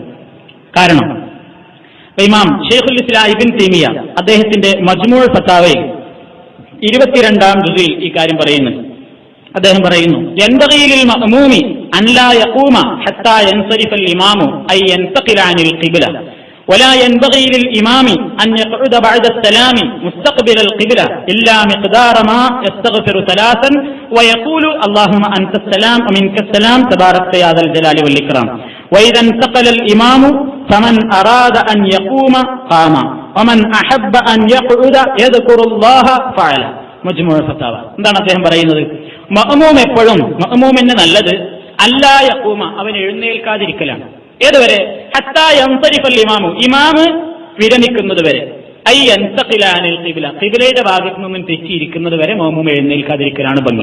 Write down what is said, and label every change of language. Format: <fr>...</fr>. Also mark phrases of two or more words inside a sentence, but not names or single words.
<ml>കാരണം ഇമാം ഷെയ്ഖുൽ ഇസ്ലാം ഇബ്നു തൈമിയ അദ്ദേഹത്തിന്റെ മജ്മൂ ഫത്താവയിൽ 22-ാം ജുസിൽ ഈ കാര്യം പറയുന്നുണ്ട്. അദ്ദേഹം പറയുന്നു,</ml> <ar>ينبغي للمأموم أن لا يقوم حتى ينصرف الإمام أي ينتقل عن القبلة ولا ينبغي للإمام أن يقعد بعد السلام مستقبل القبلة إلا مقدار ما يستغفر 3 ويقول اللهم أنت السلام ومنك السلام تبارك يا ذا الجلال والإكرام وإذا انتقل الإمام فمن أراد أن يقوم قام ومن أحب أن يقعد يذكر الله فعل.</ar> <ml>മജ്മൂ ഫത്താവ. എന്താണ് അദ്ദേഹം പറയുന്നത്? മഅ്മൂം എപ്പോഴും മഅ്മൂമിന് നല്ലത്</ml> <ar>ألا يقوم,</ar> <ml>അവൻ എഴുന്നേൽക്കാതിരിക്കലാണ്. ഏതുവരെ?</ml> <ar>حتى ينصرف الإمام,</ar> <ml>ഇമാമ് വിരമിക്കുന്നത് വരെ.</ml> <ar>أي ينتقل عن القبلة,</ar> <ml>ഖിബ്ലയുടെ ഭാഗത്തു നിന്നും തെറ്റിയിരിക്കുന്നത് വരെ മഅ്മൂം എഴുന്നേൽക്കാതിരിക്കലാണ് ഭംഗി.</ml>